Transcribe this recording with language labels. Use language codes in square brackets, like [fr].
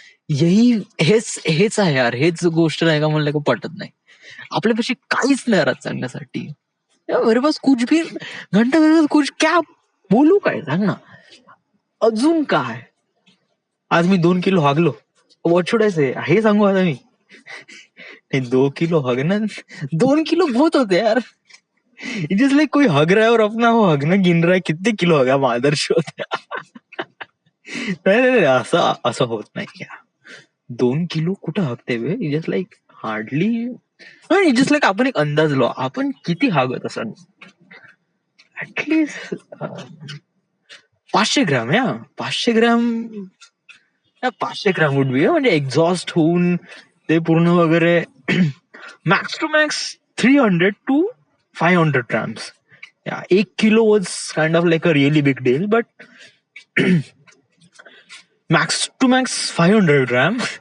[mr] हेच आहे यार, हेच गोष्ट नाही का म्हणलं का पटत नाही. आपल्यापाशी काहीच नाही राहत सांगण्यासाठी. [hi] मेरे पास कुछ भी घंटा कुछ क्या बोलू, [mr] काय सांग ना. अजून काय, आज मी 2 किलो हागलो, [en] what should I say, [mr] हे सांगू आता मी. [hi] 2 किलो हगना, 2 किलो बहुत होते यार. [en] it is like [hi] कोई हग रहा है और अपना वो हगना गिन रहा है, कितने किलो हगा मादर्श होते. [mr] नाही असं होत नाही. 2 किलो कुठं हगते वे, [en] it is like hardly, it is like [mr] आपण एक अंदाज लो, आपण किती हागत असाल. [en] At least 500 gram. 500 gram, 500 gram would be, [mr] म्हणजे एक्झॉस्ट होऊन ते पूर्ण वगैरे [en] Max to max 300 to 500 grams. 1 kilo was kind of like a really big deal, but max to max 500 gram.